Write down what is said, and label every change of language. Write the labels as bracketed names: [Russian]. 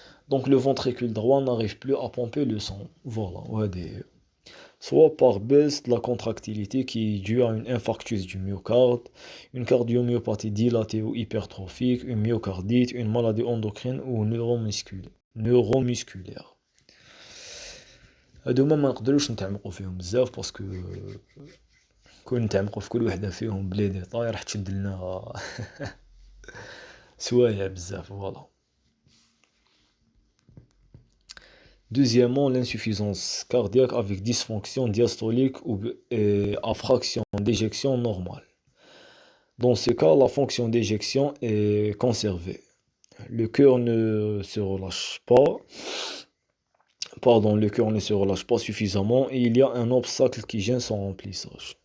[French] Donc le ventricule droit n'arrive plus à pomper le sang. Voilà. Soit par baisse de la contractilité qui est due à un infarctus du myocarde, une cardiomyopathie dilatée ou hypertrophique, une myocardite, une maladie endocrine ou neuromusculaire. [Arabic] هادو ما نقدروش نتعمقوا فيهم بزاف باسكو كون نتعمقوا في كل وحده فيهم بلي ديطاي راح تشد لنا سوايع بزاف. [French] Voilà. Deuxièmement, l'insuffisance cardiaque avec dysfonction diastolique et à fraction d'éjection normale. Dans ce cas, la fonction d'éjection est conservée. Le cœur ne se relâche pas. Le cœur ne se relâche pas suffisamment et il y a un obstacle qui gêne son remplissage.